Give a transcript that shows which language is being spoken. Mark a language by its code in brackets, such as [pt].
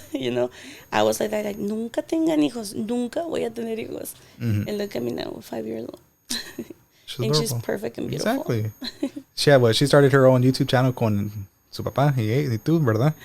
[en] You know, I was like that, like, [es] nunca tengan hijos, nunca voy a tener hijos. Mm-hmm. [en] And look at me now, 5 years old. And she's perfect and beautiful. Exactly. She started her own YouTube channel [es] con su papá y tú, ¿verdad?